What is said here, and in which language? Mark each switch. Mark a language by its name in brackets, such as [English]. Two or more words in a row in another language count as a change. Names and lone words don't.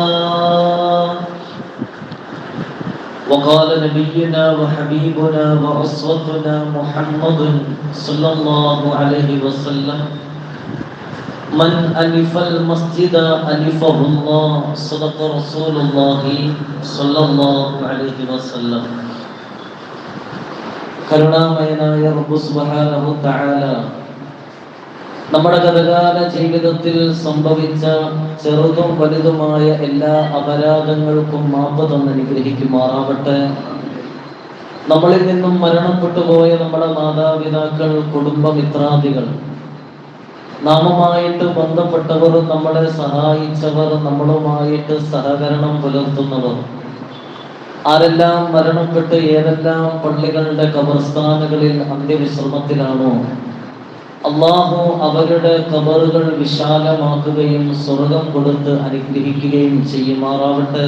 [Arabic] وقال نبينا وحبيبنا وأسوتنا محمد صلى الله عليه وسلم: من ألف المسجد ألفه الله. صدق رسول الله صلى الله عليه وسلم. [Malayalam] കരുണാമയനായ റബ്ബ് [Arabic] سبحانه تعالى [Malayalam] നമ്മുടെ ഗതകാല ജീവിതത്തിൽ സംഭവിച്ച ചെറുതും വലുതുമായ എല്ലാ അപരാധങ്ങൾക്കും മാപ്പ് തന്ന് അനുഗ്രഹിക്കുമാറാവട്ടെ. നമ്മളിൽ നിന്നും മരണപ്പെട്ടു പോയ നമ്മുടെ മാതാപിതാക്കൾ, കുടുംബമിത്രാദികൾ, നാമുമായിട്ട് ബന്ധപ്പെട്ടവർ, നമ്മളെ സഹായിച്ചവർ, നമ്മളുമായിട്ട് സഹകരണം പുലർത്തുന്നവർ, ആരെല്ലാം മരണപ്പെട്ട് ഏതെല്ലാം പള്ളികളുടെ ഖബർസ്ഥാനുകളിൽ അന്ത്യവിശ്രമത്തിലാണോ, അള്ളാഹു അവരുടെ ഖബറുകൾ വിശാലമാക്കുകയും സ്വർഗം കൊടുത്ത് അനുഗ്രഹിക്കുകയും ചെയ്യുമാറാവട്ടെ.